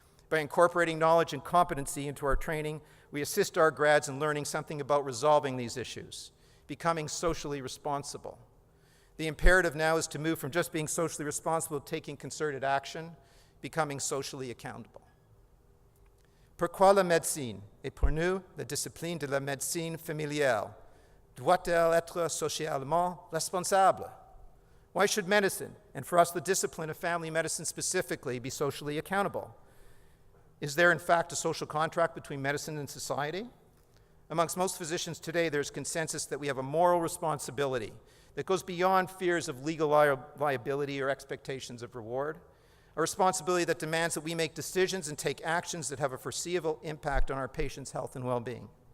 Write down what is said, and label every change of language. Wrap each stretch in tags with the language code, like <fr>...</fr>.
<en>By incorporating knowledge and competency into our training, we assist our grads in learning something about resolving these issues, becoming socially responsible. The imperative now is to move from just being socially responsible to taking concerted action, becoming socially accountable.</en> <fr>Pourquoi la médecine, et pour nous, la discipline de la médecine familiale, doit-elle être socialement responsable?</fr> <en>Why should medicine, and for us the discipline of family medicine specifically, be socially accountable? Is there in fact a social contract between medicine and society? Amongst most physicians today, there's consensus that we have a moral responsibility that goes beyond fears of legal liability or expectations of reward, a responsibility that demands that we make decisions and take actions that have a foreseeable impact on our patients' health and well-being.</en>